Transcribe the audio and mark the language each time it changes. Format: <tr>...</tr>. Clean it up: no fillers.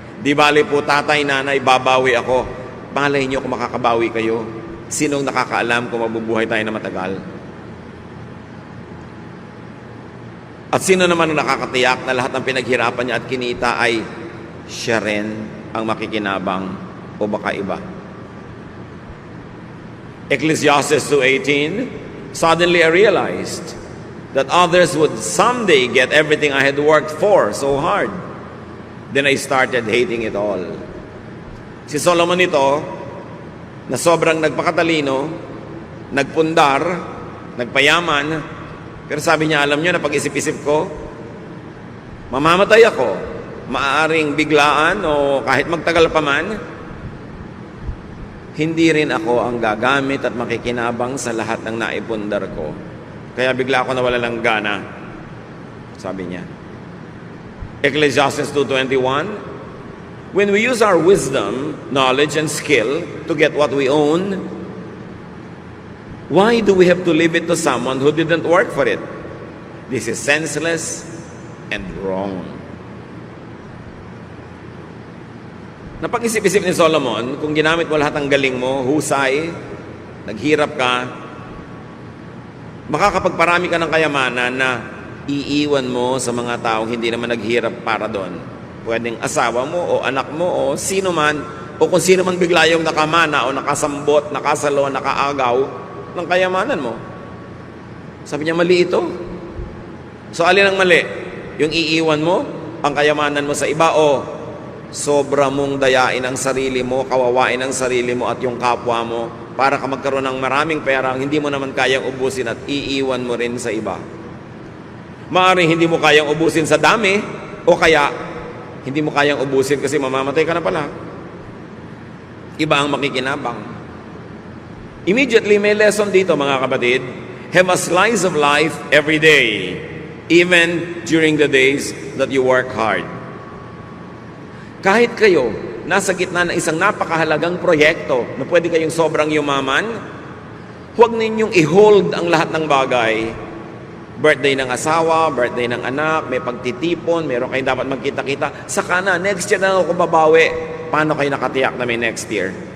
<tl>Di bali po tatay, nanay, babawi ako. Malay niyo kung makakabawi kayo. Sinong nakakaalam kung mabubuhay tayo na matagal? At sino naman ang nakakatiyak na lahat ng pinaghirapan niya at kinita ay siya rin ang makikinabang o baka iba?</tl> <en>Ecclesiastes 2:18, suddenly I realized that others would someday get everything I had worked for so hard. Then I started hating it all.</en> <tl>Si Solomon ito, na sobrang nagpakatalino, nagpundar, nagpayaman, pero sabi niya, alam niyo na pag-isip-isip ko, mamamatay ako, maaaring biglaan o kahit magtagal pa man, hindi rin ako ang gagamit at makikinabang sa lahat ng naipundar ko. Kaya bigla ako nawala ng gana, sabi niya.</tl> <en>Ecclesiastes 2:21, when we use our wisdom, knowledge, and skill to get what we own, why do we have to leave it to someone who didn't work for it? This is senseless and wrong.</en> <tl>Napag-isip-isip ni Solomon, kung ginamit mo lahat ng galing mo, husay, naghirap ka, makakapagparami ka ng kayamanan na iiwan mo sa mga taong hindi naman naghirap para doon. Pwedeng asawa mo o anak mo o sino man, o kung sino man bigla yung nakamana o nakasambot, nakasalo, nakaagaw ng kayamanan mo. Sabi niya, mali ito. So, alin ang mali? Yung iiwan mo ang kayamanan mo sa iba o sobra mong dayain ang sarili mo, kawawain ang sarili mo at yung kapwa mo para ka magkaroon ng maraming pera, hindi mo naman kayang ubusin at iiwan mo rin sa iba. Maaaring hindi mo kayang ubusin sa dami o kaya hindi mo kayang ubusin kasi mamamatay ka na pala. Iba ang makikinabang. Immediately may lesson dito mga kapatid.</tl> <en>Have a slice of life every day, even during the days that you work hard.</en> <tl>Kahit kayo nasa gitna ng isang napakahalagang proyekto na pwede kayong sobrang yumaman, huwag ninyong i-hold ang lahat ng bagay. Birthday ng asawa, birthday ng anak, may pagtitipon, meron kayong dapat magkita-kita. Saka na, next year na ako babawi. Paano kayo nakatiyak na may next year?</tl>